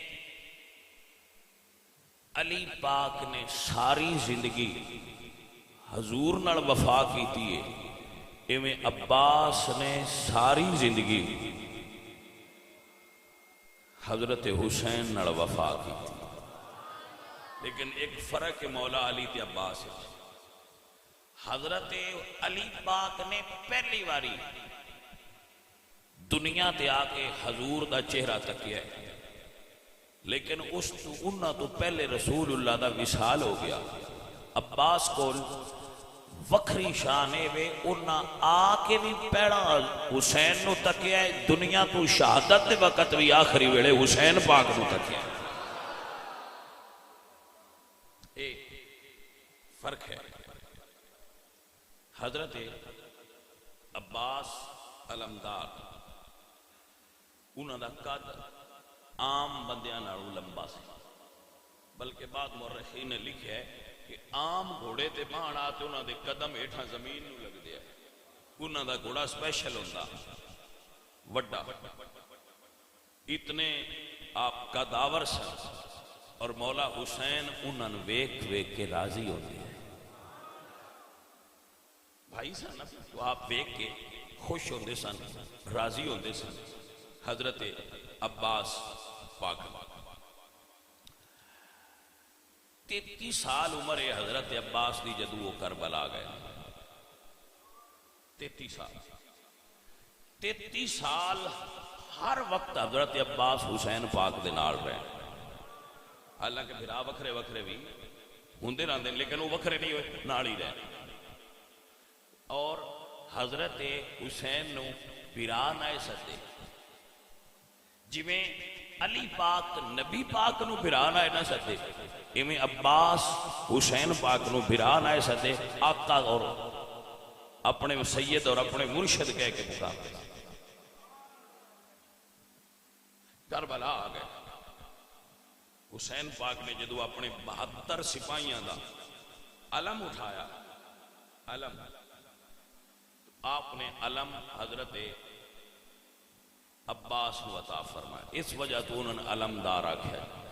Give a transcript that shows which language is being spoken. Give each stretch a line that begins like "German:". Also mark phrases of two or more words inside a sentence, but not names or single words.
Punjabi: علی پاک نے ساری زندگی حضور نال وفا کی تھی ایویں عباس نے ساری زندگی حضرت حسین نال وفا کی تھی لیکن ایک فرق مولا علی تے عباس ہے حضرت علی پاک نے پہلی باری دنیا تے آ کے حضور دا چہرہ تکیا ہے لیکن اس تو انہاں تو پہلے رسول اللہ دا وصال ہو گیا عباس کول وکھری شانے وے انہاں آ کے بھی پیڑا حسین نو تکیا ہے دنیا تو شہادت دے وقت بھی آخری ویلے حسین پاک نو تکیا ہے ایک فرق ہے حضرت عباس علمدار انہوں دا قد عام بندیاں نالوں لمبا سی بلکہ بعد مورخین نے لکھا ہے کہ عام گھوڑے تے بہن آتے انہوں دے قدم ایٹھا زمین نو لگ دیا انہوں دا گھوڑا سپیشل ہوندہ وڈا اتنے آپ قداور سن اور مولا حسین انہوں ویک ویک کے
Urdu: راضی ہوتے ہیں
Punjabi: بھائی سن تو آپ ویک کے خوش ہوندے سن راضی ہوندے سن حضرت عباس پاک 33 سال عمر ہے حضرت عباس دی جدو وہ کربلا گئے 33 سال ہر وقت حضرت عباس حسین پاک دے نال رہے حالانکہ بھرا وکھرے وکھرے بھی ہوندے رہندے لیکن وہ وکھرے نہیں ہوئے نال ہی رہے اور حضرت حسین نو بھرا نہ سدے جی میں علی پاک نبی پاک نو بھرا نہ سدے ایویں عباس حسین پاک نو بھرا نہ سدے آقا اور اپنے سید اور اپنے مرشد کہہ کے پکارتے کربلا آ گئے حسین پاک نے جدو اپنے 72 سپاہیاں دا علم اٹھایا علم آپ نے
Urdu: علم حضرت عباس کو عطا فرمایا
Punjabi: اس وجہ تو انہوں نے علمدار آکھا